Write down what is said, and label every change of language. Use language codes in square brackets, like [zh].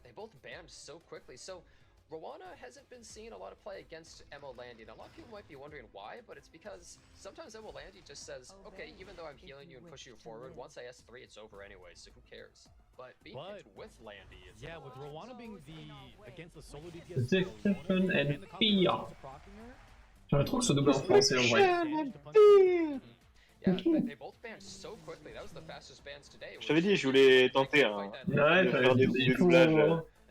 [en] They both banned so quickly. So Rwana hasn't been seeing a lot of play against Emma Landy. And a lot of people might be wondering why, but it's because sometimes Emma Landy just says, okay, even though I'm healing you and pushing you forward, once I S3, it's over anyway, so who cares? But being picked with Landy is with Rwana being against the solo DPS, Protection and fear. [fr] J'aimerais trop que ce double en français en vrai. [en] Yeah, they both banned so quickly. That was the fastest bans today. [fr] Je t'avais dit, je voulais tenter de faire des doublages.